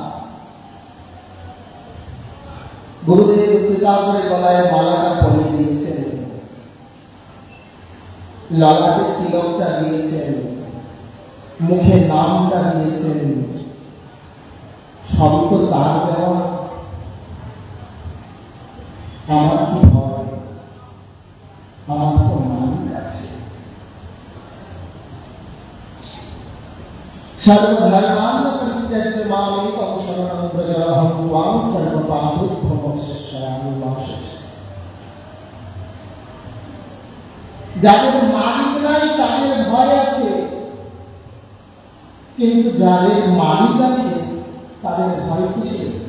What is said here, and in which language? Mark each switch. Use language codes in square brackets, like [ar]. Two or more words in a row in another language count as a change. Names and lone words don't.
[bn] গুরুদেব কৃপা করে গলায় মালাটা পরিয়ে দিয়েছেন, ললাটে তিলকটা দিয়েছেন, মুখে নামটা দিয়েছেন, সব তো তার দেওয়া। আমার কি হয়, আমার তো মালিক আছে। [sa] সর্বধর্মাन् পরিত্যজ্য মামেকং শরণং ব্রজ অহং ত্বাং সর্বপাপেভ্যো মোক্ষয়িষ্যামি মা শুচি। [bn] যাদের মালিক নাই তাদের ভয় আছে, কিন্তু যাদের মালিক আছে তাদের ভয় কিসের?